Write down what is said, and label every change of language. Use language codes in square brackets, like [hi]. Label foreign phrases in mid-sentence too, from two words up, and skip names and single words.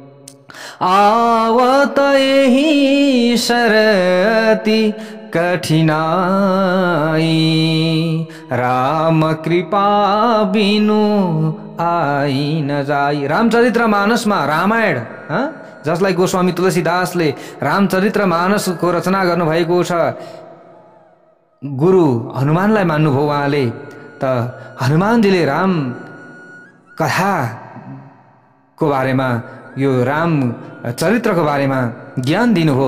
[awa] आवत यही शरति कठिनाई, राम कृपा बिनु आई न जाई। [ne] रामचरितमानसमा रामायण, जसलाई गोस्वामी तुलसीदासले रामचरितमानसको रचना गर्नुभएको छ, गुरु हनुमानलाई मान्नुभयो उहाँले। त हनुमानजीले राम कथाको बारेमा, यो राम चरित्रको बारेमा ज्ञान दिनुभयो।